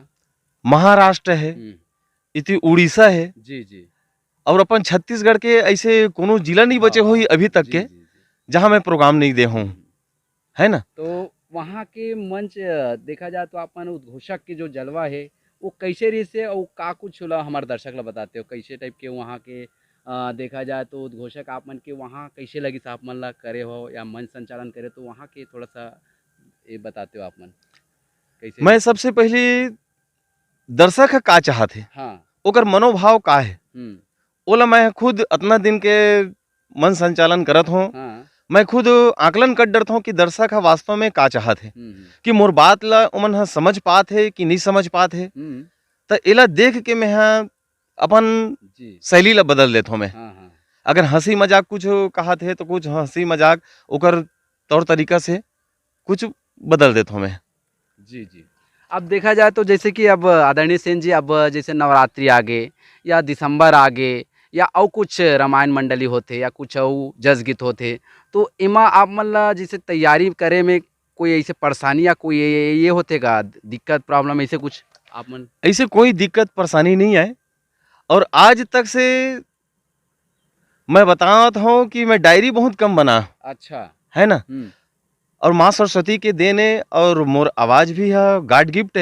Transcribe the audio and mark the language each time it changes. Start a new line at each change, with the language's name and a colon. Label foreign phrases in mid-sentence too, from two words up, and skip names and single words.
Chhattisgarhi: महाराष्ट्र है, हुँ। इति उड़ीसा है, जी, जी। और अपन छत्तीसगढ़ के ऐसे कोनो जिला नहीं बचे हाँ, होई अभी तक जी, के, जी, जी। जहाँ मैं प्रोग्राम नहीं दे हूँ, हुँ। है ना? तो वहाँ के मंच देखा जाए तो आपन उद्घोषक के जो जलवा है, वो कैसे रहिसे अउ का कुछ होला हमार दर्शक ला बताते हो? कैसे टाइप के वहाँ के देखा जाए तो उद्घोषक आप मन के वहाँ कैसे लगिस आप मन ला करे हो या मंच संचालन करे तो वहाँ के थोड़ा-सा ये बताते हो आप मन? कैसे मैं रहिसे? सबसे पहले दर्शक ह का चाहत हे, हाँ। ओकर मनोभाव का है, हुँ। ओला मैं खुद अतना दिन के मंच संचालन करत हूँ, हाँ। मैं खुद आकलन कर डरत हूँ कि दर्शक ह वास्तव में का चाहत हे, हुँ, हुँ। कि मोर बात ला ओमन ह समझ पात हे कि नहीं समझ पात हे। हुँ। त एला देख के मैं ह अपन जी। शैली ला बदल देत हूँ मैं। हाँ, हाँ। अगर हँसी मजाक कुछ कहत हे तो कुछ हँसी मजाक ओकर तौर तरीका से कुछ बदल देत हूँ मैं। जी, जी। अब देखा जाए तो जैसे कि अब आदरणीय सेन जी अब जैसे नवरात्रि आगे या दिसंबर आगे या अउ कुछ रामायण मंडली होथे या कुछ अउ जस गीत होथे, तो एमा आप मन ला जैसे तैयारी करे में कोई ऐसे परेशानी या कोई ये होथे का दिक्कत प्रॉब्लम ऐसे कुछ आप मन? ऐसे कोई दिक्कत परेशानी नहीं आए, और आज तक से मैं बतावत हूँ कि मैं डायरी बहुत कम बना, अच्छा। है ना? हुँ। और माँ सरस्वती के देन है, और मोर आवाज़ भी है
English: God gift